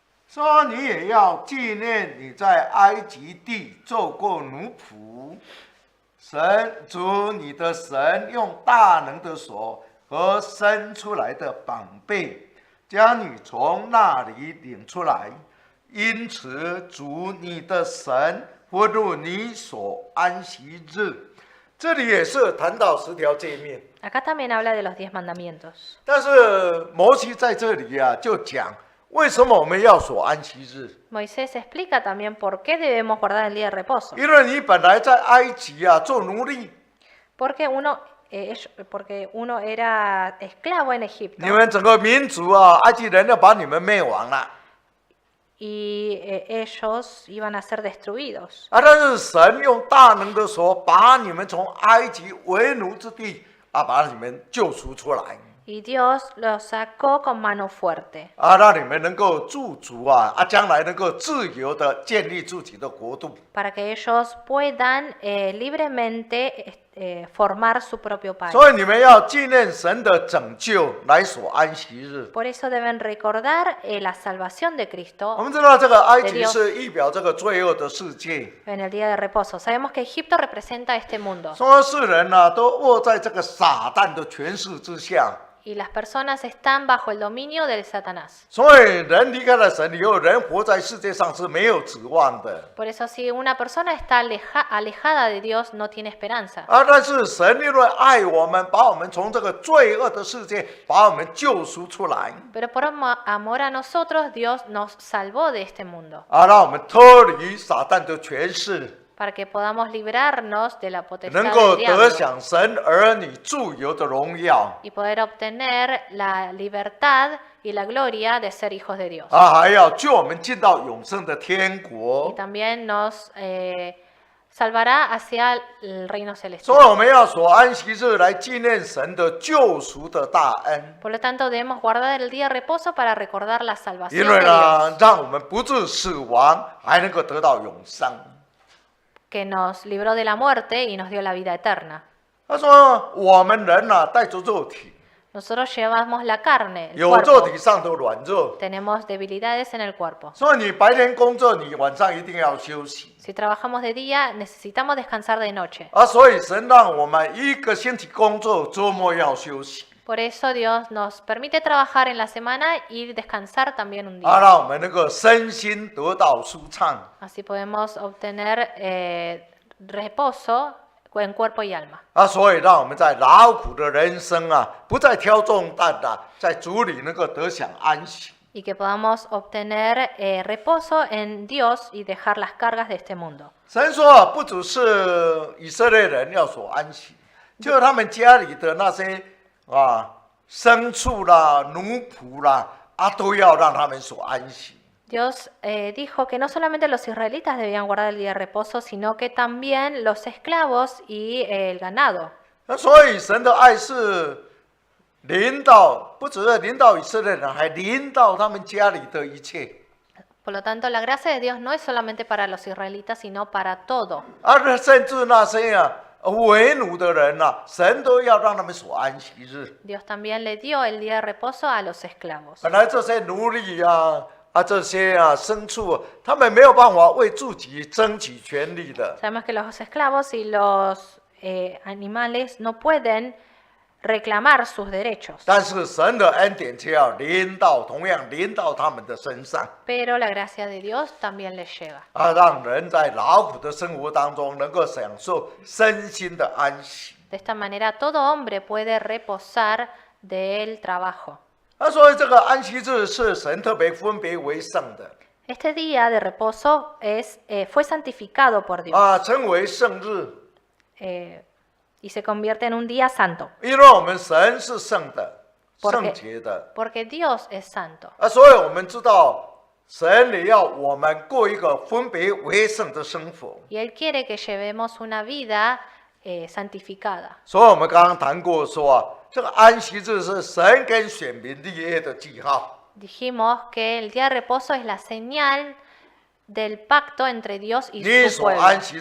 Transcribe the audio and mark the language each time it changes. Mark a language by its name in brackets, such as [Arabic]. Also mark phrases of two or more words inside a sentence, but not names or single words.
[Chinese] 说你也要纪念你在埃及地做过奴仆，神主你的神用大能的手和伸出来的膀臂，将你从那里领出来。因此，主你的神吩咐你所安息日。这里也是谈到10条诫命， [Spanish] Acá también habla de los 10 mandamientos. [Chinese] 但是摩西在这里就讲，为什么我们要守安息日？ [Spanish] Moisés explica también por qué debemos guardar el día de reposo. [Chinese] 因为你本来在埃及做奴隶， [Spanish] Porque uno era esclavo en Egipto [Chinese] 你们整个民族埃及人要把你们灭亡了。 [Spanish] y ellos iban a ser destruidos. [Chinese] 但是神用大能的手把你们从埃及为奴之地把你们救赎出来。 [Spanish] Y Dios los sacó con mano fuerte [Chinese] 让你们能够驻足将来能够自由的建立自己的国度。 [Spanish] para que ellos puedan libremente formar su propio país. [Chinese] 所以你们要纪念神的拯救，来守安息日。 [Spanish] Por eso deben recordar la salvación de [Chinese] 我 [Spanish] Cristo [Chinese] 们知道这个埃及 [Spanish] de Dios [Chinese] 是预表这个罪恶的世界， [Spanish] en el día de reposo. Sabemos que Egipto representa este mundo [Chinese] 所有世人都握在这个撒旦的权势之下。 [Spanish] y las personas están bajo el dominio de Satanás. [Chinese] 所以人离开了神以后，人活在世界上是没有指望的。 [Spanish] Por eso si una persona está alejada de Dios no tiene esperanza. [Chinese] 但是神因为爱我们，把我们从这个罪恶的世界把我们救赎出来， [Spanish] Pero por amor a nosotros Dios nos salvó de este mundo [Chinese] 让我们脱离撒旦的权势， [Spanish] para que podamos librarnos de la potestad [Chinese] 能够 [Spanish] del [Chinese] 得 [Spanish] diablo [Chinese] 享神儿女自由的荣耀。 [Spanish] y poder obtener la libertad y la gloria de ser hijos de Dios. [Chinese] 还要救我们进到永生的天 [Spanish] Y [Chinese] 国。 [Spanish] también nos salvará hacia el reino [Chinese] 所以 [Spanish] celestial. [Chinese] 我们要守安息日来纪念神的救赎的大恩， [Spanish] Por lo tanto, debemos guardar el día de reposo para recordar la [Chinese] 因 [Spanish] salvación [Chinese] 为 [Spanish] de [Chinese] 呢 [Spanish] Dios, [Chinese] 让我们不致死亡，还能够得到永生。 [Spanish] que nos libró de la muerte y nos dio la vida eterna. [Chinese] 他说我们人带着肉体， [Spanish] Nosotros llevamos la carne, el [Chinese] 有肉 [Spanish] cuerpo. [Chinese] 体上的软弱， [Spanish] Tenemos debilidades en el cuerpo. [Chinese] 所以你白天工作，你晚上一定要休息。 [Spanish] Si trabajamos de día, necesitamos descansar de noche. [Chinese] 所以神让我们一个星期工作，周末要休息， [Spanish] Por eso Dios nos permite trabajar en la semana y descansar también un día. [Chinese] 让我们能够身心得到舒畅。 [Spanish] Así podemos obtener reposo en cuerpo y alma. [Chinese] 所以让我们在劳苦的人生不再挑重担在主里能够得享安息。 [Spanish] Y que podamos obtener reposo en Dios y dejar las cargas de este mundo. [Chinese] 神说，不只是以色列人要守安息，就是他们家里的那些牲畜啦、奴仆啦都要让他们守安息。 [Spanish] Dios dijo que no solamente los israelitas debían guardar el día de reposo, sino que también los esclavos y el ganado. [Chinese] 所以神的爱是临到，不只是临到以色列人，还临到他们家里的一切。 [Spanish] Por lo tanto, la gracia de Dios no es solamente para los israelitas, sino para todo. [Chinese] 甚至那些为奴的人神都要让他们守安息日。 [Spanish] Dios también le dio el día de reposo a los esclavos. [Chinese] 本来这些奴隶这些牲畜，他们没有办法为自己争取权利的。 [Spanish] Sabemos que los esclavos y los animales no pueden reclamar sus derechos. [Chinese] 但是神的恩典却要同样临到他们的身上， [Spanish] Pero la gracia de Dios también les llega. [Chinese] 让人在劳苦的生活当中能够享受身心的安息。 [Spanish] De esta manera, todo hombre puede reposar del trabajo. [Chinese] 所以这个安息日是神特别分别为圣的， [Spanish] Este día de reposo fue santificado por Dios [Chinese] 称为圣日， [Spanish] y se convierte en un día santo, [Chinese] 因为我们神是圣的、 [Spanish] Porque- [Chinese] 圣洁的。 [Spanish] porque Dios es santo. [Chinese] 所以我们知道，神也要我们过一个分别为圣的生活。 [Spanish] Y Él quiere que llevemos una vida santificada. [Chinese] 所以我们刚刚谈过说这个安息日是神跟选民立约的记号。 [Spanish] Dijimos que el día de reposo es la señal del pacto entre Dios y [Chinese] 你